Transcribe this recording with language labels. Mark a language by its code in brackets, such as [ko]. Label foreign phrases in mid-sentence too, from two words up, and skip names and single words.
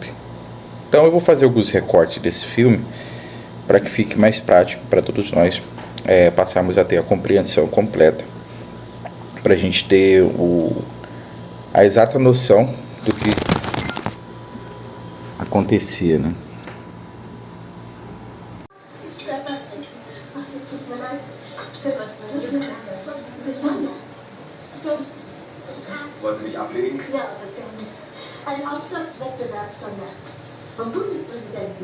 [pt] Então eu vou fazer alguns recortes desse filme para que fique mais prático para todos nós passarmos a ter a compreensão completa, para a gente ter a exata noção do que acontecia, [de] Wollen Sie sich ablegen? Ja, aber gerne. Ein Aufsatzwettbewerb, Sonja. Vom Bundespräsidenten.